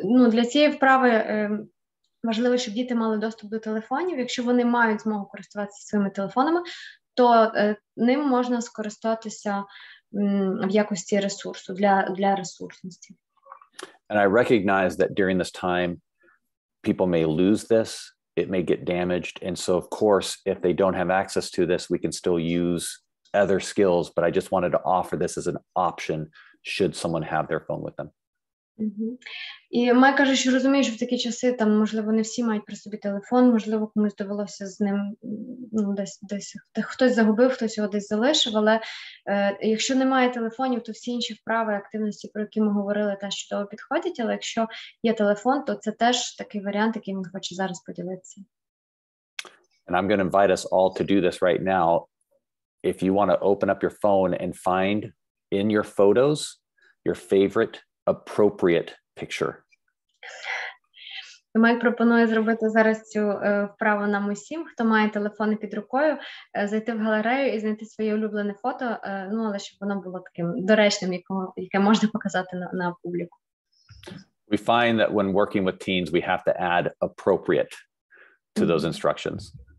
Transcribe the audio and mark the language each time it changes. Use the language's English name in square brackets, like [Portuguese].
[Ukrainian] Для цієї вправи важливо, щоб діти мали доступ до телефонів. Якщо вони мають змогу користуватися своїми телефонами, то ним можна скористатися в якості ресурсу, для ресурсності. [English] And I recognize that during this time, people may lose this, it may get damaged. And so, of course, if they don't have access to this, we can still use other skills. But I just wanted to offer this as an option should someone have their phone with them. [Ukrainian] І Майк каже, що розуміє, що в такі часи, там, можливо, не всі мають при собі телефон, можливо, комусь довелося з ним десь хтось загубив, хтось його десь залишив, але якщо немає телефонів, то всі інші вправи, активності, про які ми говорили, теж чудово підходять, але якщо є телефон, то це теж такий варіант, який він хоче зараз поділитися. [English] And I'm going to invite us all to do this right now. If you want to open up your phone and find in your photos your favorite appropriate picture. [Ukrainian] Майк пропонує зробити зараз цю вправу нам усім, хто має телефони під рукою, зайти в галерею і знайти своє улюблене фото, але щоб воно було таким доречним, яке можна показати на публіку. [English] We find that when working with teens, we have to add appropriate to those instructions.